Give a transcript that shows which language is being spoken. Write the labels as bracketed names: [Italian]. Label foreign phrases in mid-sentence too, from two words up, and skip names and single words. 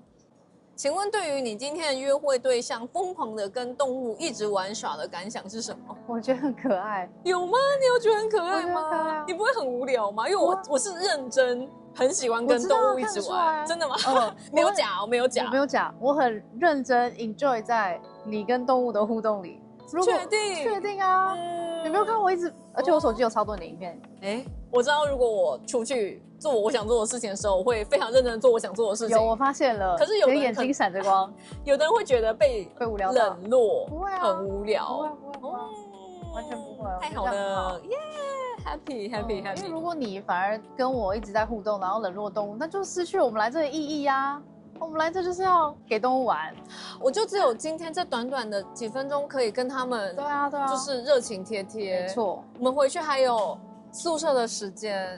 [Chinese] 請問對於你今天的約會對象瘋狂的跟動物一直玩耍的感想是什麼？我覺得很可愛。有嗎？你有覺得很可愛嗎？我覺得可愛啊。你不會很無聊嗎？因為我是認真很喜歡跟動物一直玩。真的嗎？沒有假，我沒有假，我沒有假，我很認真 enjoy 在你跟動物的互動裡。確定啊！你沒有看我一直，而且我手機有超多你的影片。我知道如果我出去做我想做的事情的時候，我會非常認真做我想做的事情。有，我發現了。可是有的人眼睛閃着光，有的人會覺得被無聊冷落，不會啊，很無聊。不會，完全不會。太好了，耶 ，happy。因為如果你反而跟我一直在互動，然後冷落動物，那就失去我們來這的意義呀。我們來這就是要給動物玩，我就只有今天這短短的幾分鐘可以跟他們，對啊，就是熱情貼貼。沒錯，我們回去還有宿舍的時間，